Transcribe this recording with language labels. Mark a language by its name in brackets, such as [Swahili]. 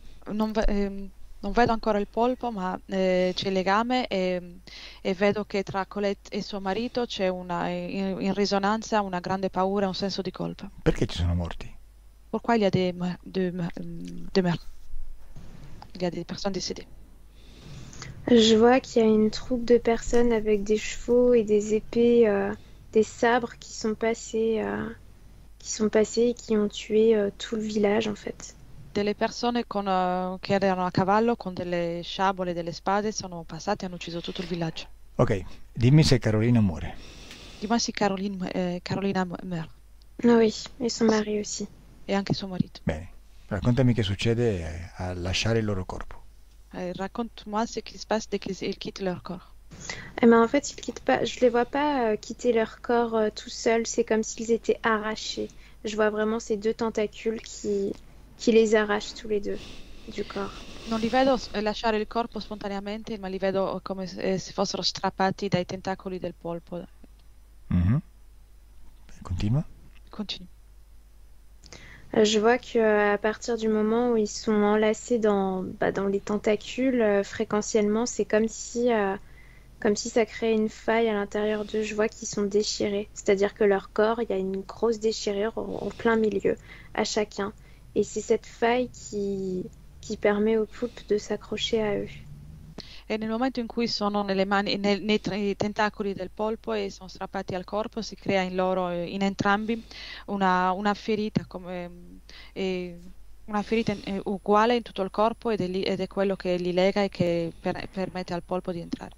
[Italian] Non vedo ancora il polpo, ma c'è il legame e vedo che tra Colette e suo marito c'è in risonanza una grande paura e un senso di colpa. Perché ci sono morti? [French] Pourquoi il y a des meurtres? Il y a des personnes décédées. Je vois qu'il y a une troupe de personnes avec des chevaux et des épées, des sabres qui sont passés et qui ont tué tout le village en fait. [Italian] Delle persone che erano a cavallo con delle sciabole e delle spade sono passate e hanno ucciso tutto il villaggio. Ok, dimmi se Carolina muore. [French] Dis-moi si Carolina meurt. Ah oui, et son mari aussi. [Italian] E anche suo marito. Bene, raccontami che succede a lasciare il loro corpo. [French] Raconte-moi ce qui se passe dès qu'ils quittent leur corps. Eh ben, en fait, ils quittent pas. Je les vois pas quitter leur corps tout seuls. C'est comme s'ils étaient arrachés. Je vois vraiment ces deux tentacules qui les arrachent tous les deux du corps. [Italian] Non li vedo lasciare il corpo spontaneamente, ma li vedo come se fossero strappati dai tentacoli del polpo. Mhm. Continua. [French] Continue. Je vois qu'à partir du moment où ils sont enlacés dans les tentacules, fréquentiellement, c'est comme si ça créait une faille à l'intérieur d'eux. Je vois qu'ils sont déchirés. C'est-à-dire que leur corps, il y a une grosse déchirure en plein milieu, à chacun. Et c'est cette faille qui permet au poulpe de s'accrocher à eux. [Italian] E nel momento in cui sono nei tentacoli del polpo e sono strappati al corpo, si crea in loro, in entrambi, una ferita, una ferita uguale in tutto il corpo ed è quello che li lega e che permette al polpo di entrare.